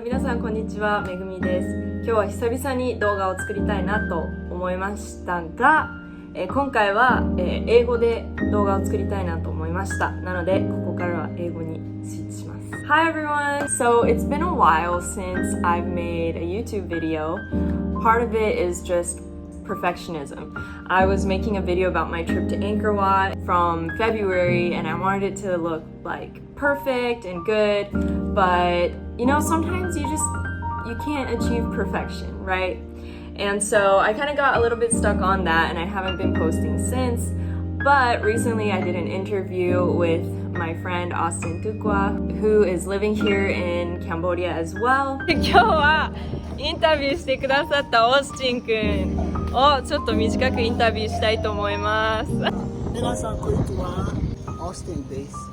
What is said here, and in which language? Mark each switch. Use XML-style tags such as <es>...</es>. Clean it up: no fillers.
<ja>皆さんこんにちは、めぐみです。今日は久々に動画を作りたいなと思いましたが、今回は、英語で動画を作りたいなと思いました。なのでここからは英語にスイッチします。</ja> <en>Hi everyone! So it's been a while since I've made a YouTube video. Part of it is just perfectionism. I was making a video about my trip to Angkor Wat from February and I wanted it to look like perfect and good, but you know, sometimes you can't achieve perfection, right? And so I kind of got a little bit stuck on that and I haven't been posting since, but recently I did an interview with my friend Austin Tukwa, who is living here in Cambodia as well.</en> <ja>今日はインタビューしてくださったオースティン君をちょっと短くインタビューしたいと思います。皆さんこんにちは、オースティンです。</ja>